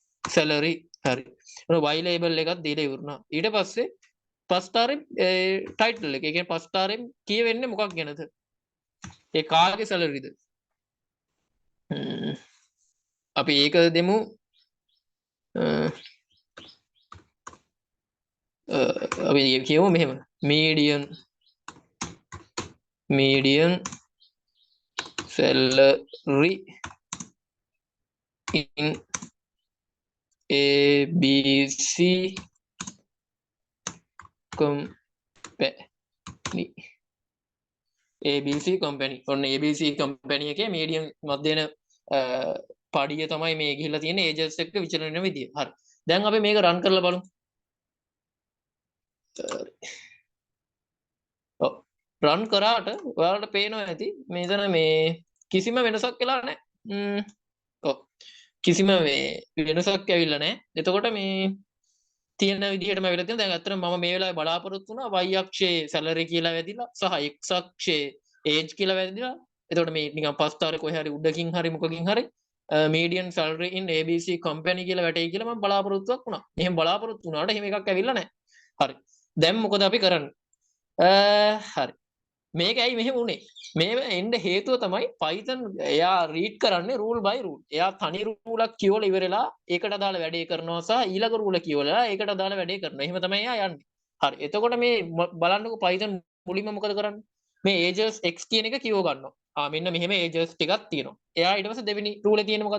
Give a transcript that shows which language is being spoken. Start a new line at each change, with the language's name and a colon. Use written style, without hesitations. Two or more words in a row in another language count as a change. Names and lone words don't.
Sinhala: salary හරි. y label එකක් දීලා ඉවරනා. ඊට පස්සේ පස්තාරේ title එක. ඒ කියන්නේ පස්තාරෙන් කියවෙන්නේ මොකක් ගැනද? ඒ කාගේ salary ද? අපි ඒක දෙමු අපි කියමු මෙහෙම
English: median salary in ABC
Sinhala: company ABC company ඔන්න ABC company එකේ median මධ්‍යන පඩිය තමයි මේ ගිහිල්ලා තියෙන ඒජස් එක්ක විචලන වෙන විදිය. හරි. දැන් අපි මේක රන් කරලා බලමු. ඔව්. රන් කරාට ඔයාලට පේනවා ඇති මෙතන මේ කිසිම වෙනසක් වෙලා නැහැ. ඔව්. කිසිම මේ වෙනසක් ඇවිල්ලා නැහැ. එතකොට මේ තියෙන විදිහටම වෙලා තියෙනවා. දැන් අත්‍තරම මම මේ වෙලාවේ බලාපොරොත්තු වුණා y අක්ෂයේ salary කියලා වැදිලා සහ x අක්ෂයේ age කියලා වැදිලා. එතකොට මේ නිකන් පස්තාරේ කොහේ හරි උඩකින් හරි මොකකින් හරි
English: median salary in ABC company
Sinhala: කියලා වැටෙයි කියලා මම බලාපොරොත්තුවක් වුණා. එහෙම බලාපොරොත්තු වුණාට එහෙම එකක් ඇවිල්ලා නැහැ. හරි. දැන් මොකද අපි කරන්නේ? හරි. මේක ඇයි මෙහෙම වුනේ? මේ එන්න හේතුව තමයි Python එයා රීඩ් කරන්නේ
English: rule by rule.
Sinhala: එයා තනි රූලක් කියවලා ඉවරලා ඒකට අදාළ වැඩේ කරනවා සහ ඊළඟ රූල කියවලා ඒකට අදාළ වැඩේ කරනවා. එහෙම තමයි එයා යන්නේ. හරි. එතකොට මේ බලන්නකො Python මුලින්ම මොකද කරන්නේ? මේ ages x කියන එක කියව ගන්නවා. මෙන්න මෙහෙම ages ටිකක් තියෙනවා. එයා ඊට පස්සේ දෙවෙනි රූලේ තියෙන්නේ මොකද්ද?